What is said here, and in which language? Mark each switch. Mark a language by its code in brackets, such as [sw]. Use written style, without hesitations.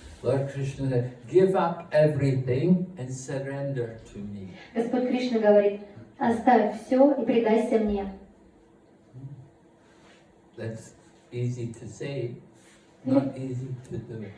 [en] Lord Krishna said, give up everything and surrender to me. [ru] Господь Кришна говорит, оставь все и предайся мне. [en] That's easy to say, not easy to do.